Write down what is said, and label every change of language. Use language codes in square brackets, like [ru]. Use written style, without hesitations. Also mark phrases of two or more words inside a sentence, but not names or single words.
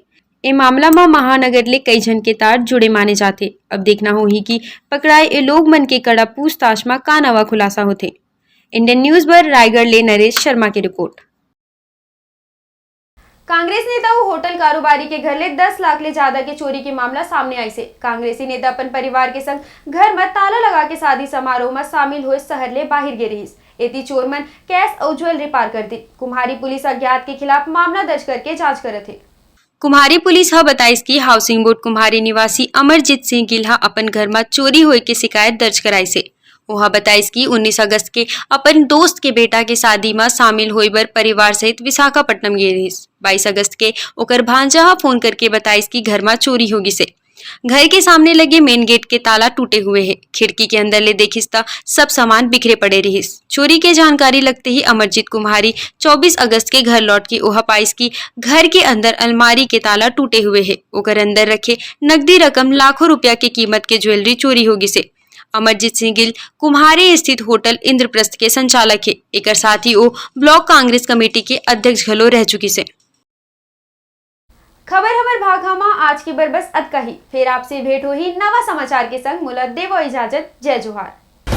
[hne] ए मामला में महानगर ले कई जन के तार जुड़े माने जाते। अब देखना होही कि पकड़ाए ए लोग मन के कड़ा पूछताछ में का नवा खुलासा होते। इंडियन न्यूज पर रायगढ़ ले नरेश शर्मा की रिपोर्ट। कांग्रेस नेता होटल कारोबारी के घर ले 10 लाख ले ज्यादा के चोरी के मामला सामने आई से। कांग्रेसी नेता अपन परिवार के संग घर में ताला लगा के शादी समारोह में शामिल हुए शहर ले बाहर गे रहीस। एती चोर मन कैश और ज्वेलरी पार कर दी। कुम्हारी पुलिस अज्ञात के खिलाफ मामला दर्ज करके जांच करत है। कुम्हारी पुलिस ह बताइस कि हाउसिंग बोर्ड कुम्हारी निवासी अमरजीत सिंह गिल्हा अपन घर में चोरी होए के शिकायत दर्ज कराई से। वह बताइस कि 19 अगस्त के अपन दोस्त के बेटा के शादी में शामिल होए बर परिवार सहित विशाखापट्टनम गे रहीस। 22 अगस्त के ओकर भांजा ह फोन करके बताइस कि घर में चोरी होगी से। घर के सामने लगे मेन गेट के ताला टूटे हुए है। खिड़की के अंदर ले देखिस ता सब सामान बिखरे पड़े रहीस। चोरी के जानकारी लगते ही अमरजीत कुम्हारी 24 अगस्त के घर लौट के ओहा पाइस की घर के अंदर अलमारी के ताला टूटे हुए है। ओकर अंदर रखे नकदी रकम लाखों रुपया के कीमत के ज्वेलरी चोरी होगी से। अमरजीत सिंह गिल कुम्हारी स्थित होटल इंद्रप्रस्थ के संचालक है। एक साथ ही वो ब्लॉक कांग्रेस कमेटी के अध्यक्ष घलो रह चुकी से। खबर हमार भागमा आज की बर बस अतका ही। फिर आपसे भेंट हो ही नवा समाचार के संग। मुला देवो इजाजत। जय जोहार।